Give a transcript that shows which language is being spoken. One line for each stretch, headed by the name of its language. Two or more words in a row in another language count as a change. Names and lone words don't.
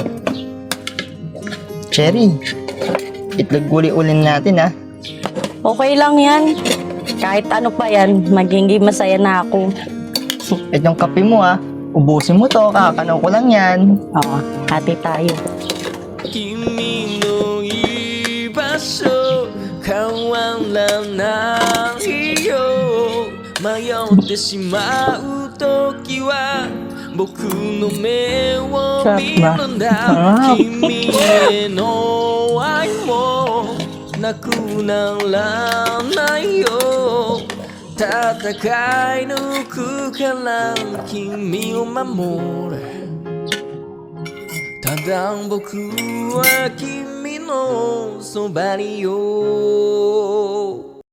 Filipino: Cherry, itlog uli-ulin natin ah. Okay lang yan. Kahit ano pa yan, magiging masaya na ako. Itong kape mo ah. Ubusin mo to, kakanaw ko lang yan. Oo, hati tayo.
Japanese: 君の居場所変わらないよ迷ってしまう時は僕の目を見るんだ君への愛もなくならないよ戦い抜くから君を守れただ僕は君のそばによ